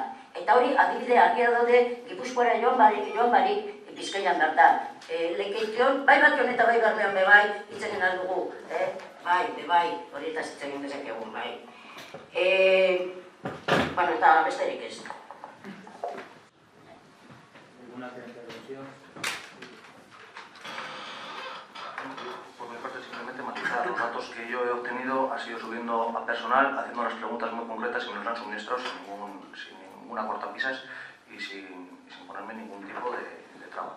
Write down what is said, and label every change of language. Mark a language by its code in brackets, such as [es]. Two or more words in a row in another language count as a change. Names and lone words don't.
[eu] Eta hori adibide argia daude Gipuzkoara joan barik Bizkaian bertan. Lekeition, bai bakion eta bai bermean bebai hitzegen aldugu. Bai, hori eta zitzegin dezakegun, bai. Eta besterik ez. [es] ¿Alguna intervención? Por mi parte, simplemente matizar. Los datos que yo he obtenido ha sido subiendo a personal, haciendo unas preguntas muy concretas y me los han suministrado sin ninguna cortapisas y sin ponerme ningún tipo de traba.